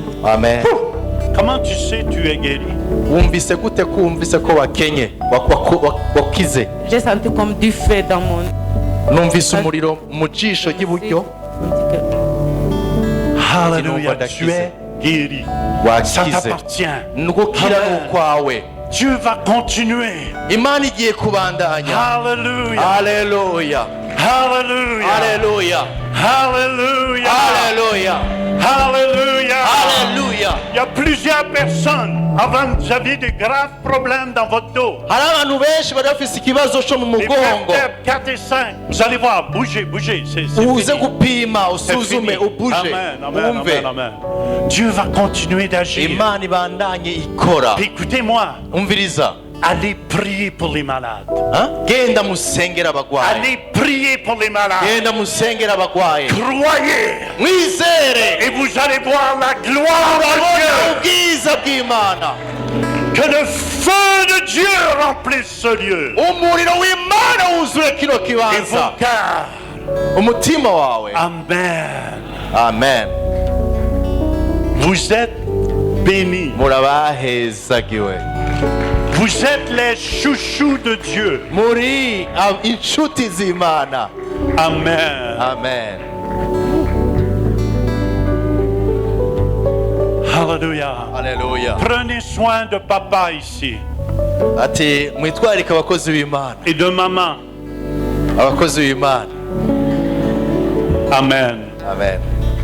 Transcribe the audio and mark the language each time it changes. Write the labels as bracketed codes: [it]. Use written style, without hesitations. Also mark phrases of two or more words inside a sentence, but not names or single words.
[fr] Amen. Comment tu sais tu es guéri? [rn] Wumvise gute ko wumvise ko wakenye wakize? [fr] J'ai senti comme du feu dans mon [rn] Numvise umuriro mu jisho ry'iburyo. [fr] Hallelujah. Tu es guéri. Ça [rn] Wakize. [fr] t'appartient. [rn] Nugukira n'ukwawe. [fr] Dieu va continuer. [rn] Imana igiye kubandanya. [fr] Hallelujah. [rn] Haleluya. [fr] Hallelujah. [rn] Haleluya. [fr] Hallelujah. [rn] Haleluya. [fr] Hallelujah. [rn] Haleluya. [fr] Il y a plusieurs personnes. Avant, vous aviez de graves problèmes dans votre dos. [rn] Hari abantu benshi bari bafise ikibazo cyo mu [fr] Les [rn] mugongo. [fr] vertèbres 4 et 5. Vous allez voir, bougez, bougez. C'est [rn] Uze [fr] fini. [rn] gupima [fr] C'est [rn] usuzume [fr] fini. [rn] ubuje. [fr] Amen, amen, [rn] Wumve. [fr] amen, amen. Dieu va continuer d'agir. [rn] Imana ibandanye ikora. [fr] Puis écoutez-moi, [rn] Umviriza. [fr] allez prier pour les malades. Hein? [rn] Genda musengera abagwayi. [fr] Allez prier pour les malades. [rn] Genda musengera abagwayi. [fr] Croyez [rn] Mwizere. [fr] et vous allez voir la gloire de Dieu. [rn] Urabona ubwiza bw'Imana. [fr] Que le feu de Dieu remplisse ce lieu. [rn] Umuriro w'Imana wuzure kino [fr] Et [rn] kibanza. [fr] vos cœurs. [rn] Umutima wawe. [fr] Amen. [rn] Amen. [fr] Vous êtes bénis. [rn] Murabahezagiwe. [fr] Vous êtes les chouchous de Dieu. [rn] Muri inshuti z'Imana. [fr] Amen. [rn] Amen. [fr] Alléluia. [rn] Haleluya. [fr] Prenez soin de papa ici [rn] Ati mwitwarike abakozi b'Imana [fr] et de maman. [rn] abakozi b'imana [fr] Amen. [rn] amen